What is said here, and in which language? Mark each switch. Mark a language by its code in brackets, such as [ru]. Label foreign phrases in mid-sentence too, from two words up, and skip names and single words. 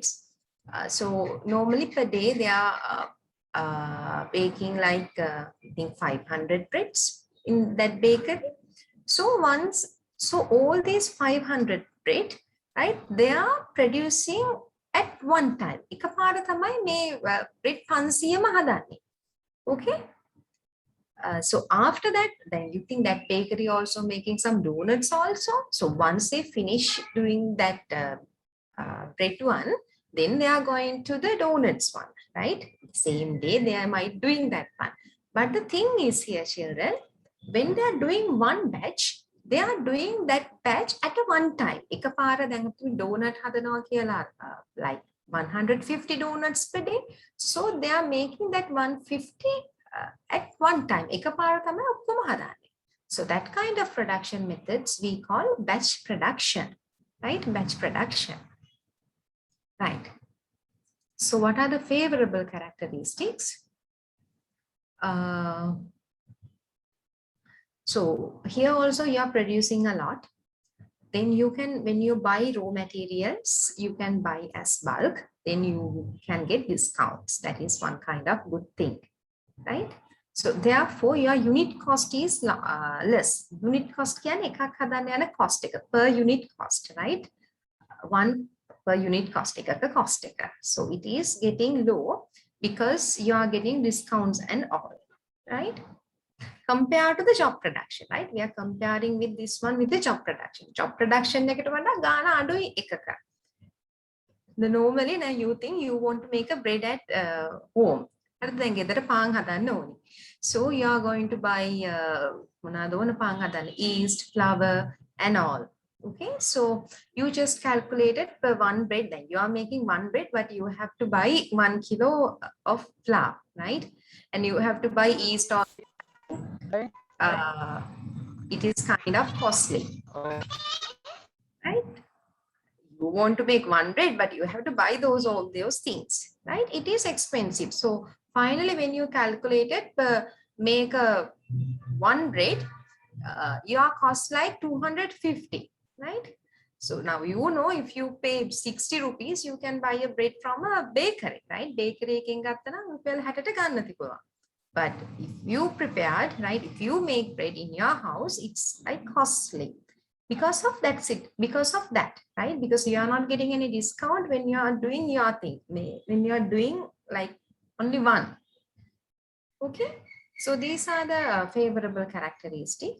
[en] So normally per day they are baking like I think 500 breads in that bakery. So all these 500 bread, right, they are producing at one time. [si] එකපාර තමයි මේ bread 500ම හදන්නේ. [en] Okay. So after that, then you think that bakery also making some donuts also. So once they finish doing that bread one, then they are going to the donuts one, right? Same day they might doing that one. But the thing is here, children, when they are doing one batch, they are doing that batch at a one time. [si] එකපාර දැන් අපි donut හදනවා කියලා [en] like 150 donuts per day. So they are making that 150 at one time. [si] එකපාර තමයි ඔක්කොම හදාන්නේ. [en] So that kind of production methods we call batch production, right? Batch production. Right. So what are the favorable characteristics? So here also you are producing a lot. Then you can, when you buy raw materials, you can buy as bulk. Then you can get discounts. That is one kind of good thing, right? So therefore your unit cost is less. Unit cost [si] කියන්නේ එකක් හදන්න යන [en] cost එක per unit cost, right? One per unit cost එකක cost එක. So it is getting low because you are getting discounts and all, right? Compared to the job production, right? We are comparing with this one with the job production. Job production [si] එකට වඩා ගාණ අඩුයි එකක. [en] The normally now you think you want to make a bread at home. [si] දැන් ගෙදර පාන් හදන්න ඕනි. [en] So you are going to buy [si] මොනවාද ඕන පාන් හදන්න, [en] yeast, flour and all. Okay, so you just calculated per one bread. Then you are making one bread, but you have to buy 1 kilo of flour, right? And you have to buy yeast or it is kind of costly, right? You want to make one bread, but you have to buy all those things, right? It is expensive. So finally, when you calculate it, make a one bread, your cost like 250, right? So now you know if you pay 60 rupees, you can buy a bread from a bakery, right? [si] Bakery එකෙන් ගත්තා නම් රුපියල් 60ට ගන්න තිබුණා. [en] But if you prepared, right, if you make bread in your house, it's like costly because of that, right? Because you are not getting any discount when you are doing your thing, when you are doing like only one. Okay, so these are the favorable characteristics.